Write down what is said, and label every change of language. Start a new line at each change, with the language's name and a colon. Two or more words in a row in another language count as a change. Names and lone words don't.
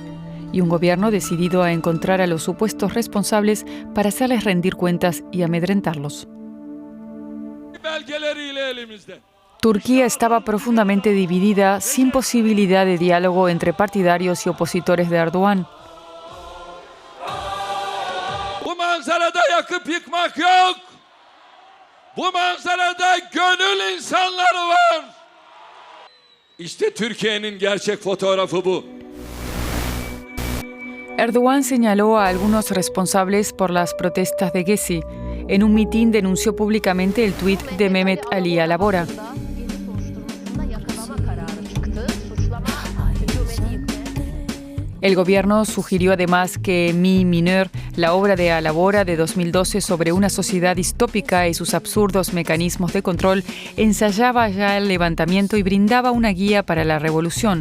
Spanish: Y un gobierno decidido a encontrar a los supuestos responsables para hacerles rendir cuentas y amedrentarlos. Turquía estaba profundamente dividida, sin posibilidad de diálogo entre partidarios y opositores de Erdoğan.
Turkish: Bu manzarada yakıp yıkmak yok. Bu manzarada gönül insanları var. İşte Türkiye'nin gerçek fotoğrafı bu.
Spanish: Erdoğan señaló a algunos responsables por las protestas de Gezi. En un mitin denunció públicamente el tuit de Mehmet Ali Alabora. El gobierno sugirió además que Mi Minör, la obra de Alabora de 2012 sobre una sociedad distópica y sus absurdos mecanismos de control, ensayaba ya el levantamiento y brindaba una guía para la revolución.